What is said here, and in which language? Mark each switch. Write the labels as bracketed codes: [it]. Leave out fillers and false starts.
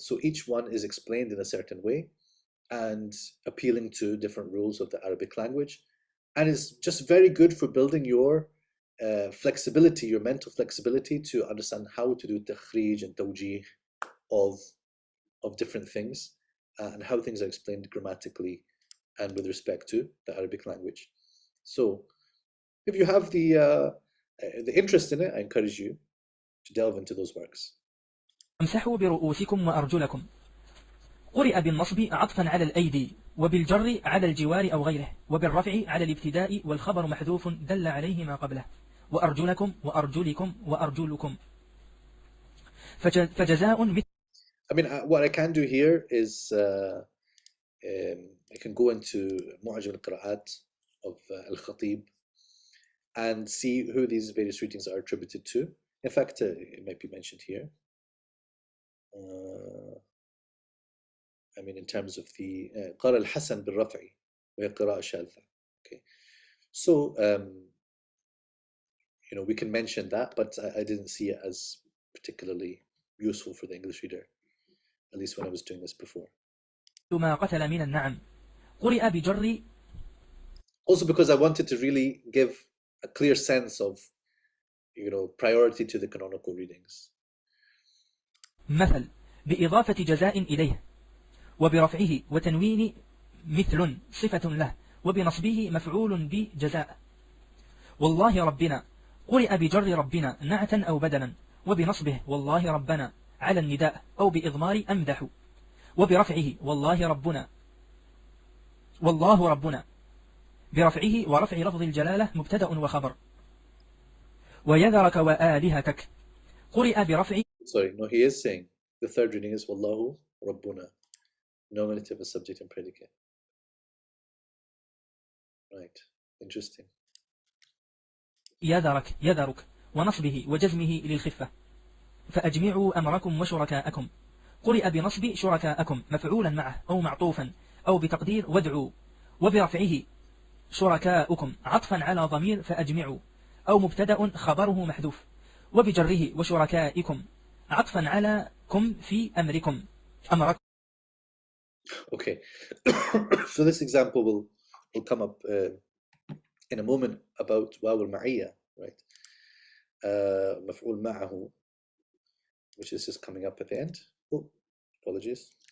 [en] So each one is explained in a certain way and appealing to different rules of the Arabic language, and is just very good for building your flexibility, your mental flexibility to understand how to do takhrij and tawjih of different things and how things are explained grammatically and with respect to the Arabic language. So if you have the interest in it, I encourage you to delve into those works. [ar] امسحوا برؤوسكم وأرجلكم. قرئ بالنصب عطفا على الأيدي، وبالجر على الجوار أو غيره، وبالرفع على الابتداء والخبر محذوف دل عليه ما قبله، وأرجلكم وأرجلكم وأرجلكم. فجزاء مثل. [en] I mean, what I can do here is I can go into Mu'jam al-Qira'at of al-Khatib and see who these various readings are attributed to. In fact, it might be mentioned here. I mean, in terms of the [ar] قال الحسن بالرفع وهي قراءة شاذة. [en] Okay, so you know, we can mention that, but I didn't see it as particularly useful for the English reader, at least when I was doing this before. [ar] ما قتل من النعم. قرئ بجر. [en] Also because I wanted to really give a clear sense of, you know, priority to the canonical readings. [ar] مثل بإضافة جزاء إليه، وبرفعه وتنوين مثل صفة له، وبنصبه مفعول بجزاء. والله ربنا. قرئ بجر ربنا نعتا أو بدلا، وبنصبه والله ربنا على النداء أو بإضمار أمدح، وبرفعه والله ربنا والله ربنا، برفعه ورفع لفظ الجلالة مبتدأ وخبر. ويذرك وآلهتك. قرئ برفع. [en] Sorry, no, he is saying the third reading is Wallahu Rabbuna, nominative as subject and predicate. Right, interesting. [ar] يذرك يذرك ونصبه وجزمه للخفة. فأجمعوا أمركم وشركاءكم. قرئ بنصب شركاءكم مفعولا معه أو معطوفا أو بتقدير وادعوا، وبرفعه شركاءكم عطفا على ضمير فأجمعوا أو مبتدأ خبره محذوف، وبجره وشركائكم عطفا على كم في أمركم أمركم. [en] Okay, so this example will come up in a moment about واو المعية, right? مفعول معه, which is just coming up at the end. Oh, apologies.